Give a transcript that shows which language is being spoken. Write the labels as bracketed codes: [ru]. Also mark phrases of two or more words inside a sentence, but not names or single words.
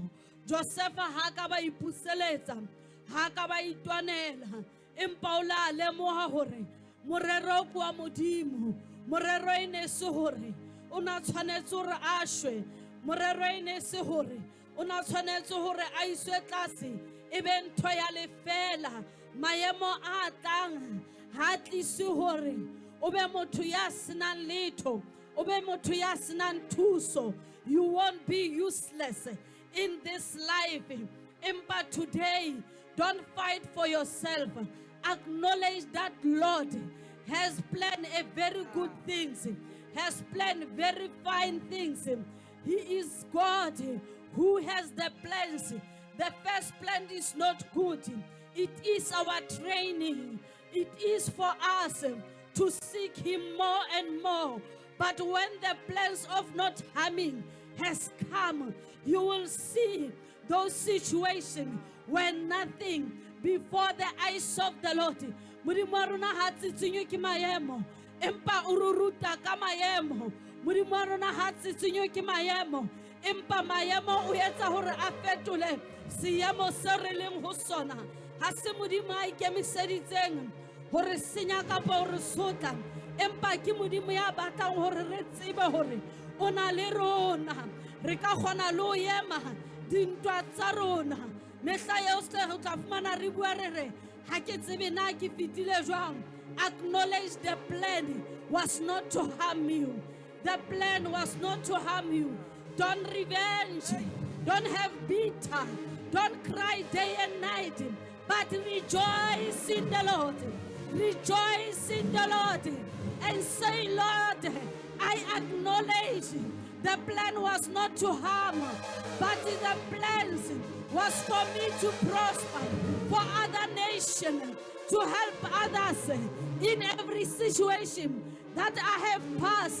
[st] Joseph ha ka ba ipuseletsa, ha ka ba itwanela, empa o la lemoha hore morero kwa Modimo, morero ene se hore o na tshwanetse hore a shwe, morero ene se hore o na tshwanetse hore a iswe tlase ebe ntho ya lefela. Maemo a tlang ha tlise hore o be motho ya senang letho, o be motho ya senang thuso. [en] You won't be useless in this life. But today, don't fight for yourself. Acknowledge that Lord has planned a very good things, has planned very fine things. He is God who has the plans. The first plan is not good. It is our training. It is for us to seek Him more and more. But when the plans of not harming has come, you will see those situations where nothing before the eyes of the Lord. [st] Modimo rona ha tsitsinyo ke maemo, empa o ruruta ka maemo. Modimo rona ha tsitsinyo ke maemo, empa maemo o etsa hore a fetole seemo se re leng ho sona. Ha se Modimo a ikemiseditseng hore senya kapa hore sotla, empa ke Modimo ya batlang hore re tsebe hore o na le rona, re ka kgona le ho ema dintwa tsa rona. Mehla eo se ho tla fumana re bua re re ha ke tsebe na ke fitile jwang. [en] Acknowledge the plan was not to harm you. The plan was not to harm you. Don't revenge, don't have bitter, don't cry day and night, but rejoice in the Lord. Rejoice in the Lord and say, Lord, I acknowledge the plan was not to harm, but the plans was for me to prosper, for other nations, to help others in every situation that I have passed.